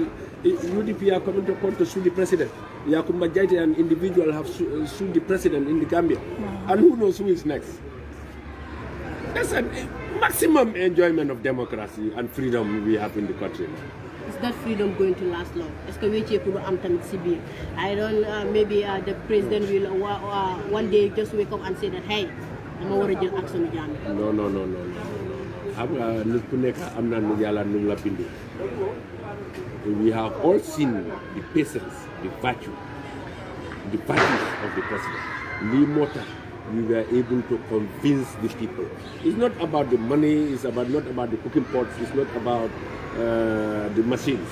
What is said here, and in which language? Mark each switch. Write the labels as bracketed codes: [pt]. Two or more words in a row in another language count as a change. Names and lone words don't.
[en] UDP are coming to court to sue the president. Yakumba Jaite, an individual, have sued the president in the Gambia. And who knows who is next? That's a maximum enjoyment of democracy and freedom we have in the country now. Is that freedom going to last long? [fr] Est-ce que [wo] wéccé pour am tamit ci biir? [en] I don't maybe the president will one day just wake up and say that hey, [wo] dama wara jël [en] action Jammeh. No. [wo] Xam nga nit ku nekk am na nu Yàlla nu la bindee. [en] We have all seen the patience, the virtues of the president. Lee Mota, we were able to convince the people. It's not about the money, it's not about the cooking pots, it's not about the machines.